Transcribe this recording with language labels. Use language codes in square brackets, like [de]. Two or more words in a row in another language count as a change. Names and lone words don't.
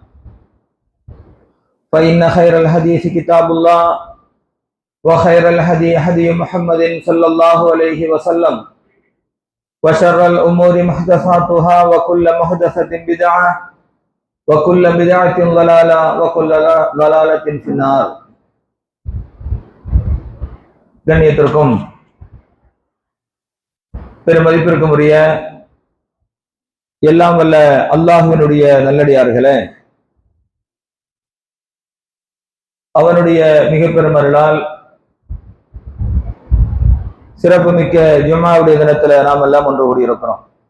[ar] فإن خير الحديث كتاب الله وخير الهدي هدي محمد صلى الله عليه وسلم وشر الأمور محدثاتها وكل محدثة بدعة وكل بدعة ضلالة وكل ضلالة في النار. [ta] கண்ணியத்திற்கும் பெருமதிப்பிற்கும் உரிய எல்லாம் வல்ல அல்லாஹ்வினுடைய நல்லடியார்களே, அவனுடைய மிக பெருமருளால் சிறப்புமிக்க ஜும்ஆவுடைய தினத்துல நாம் எல்லாம் ஒன்று கூடியிருக்கிறோம்.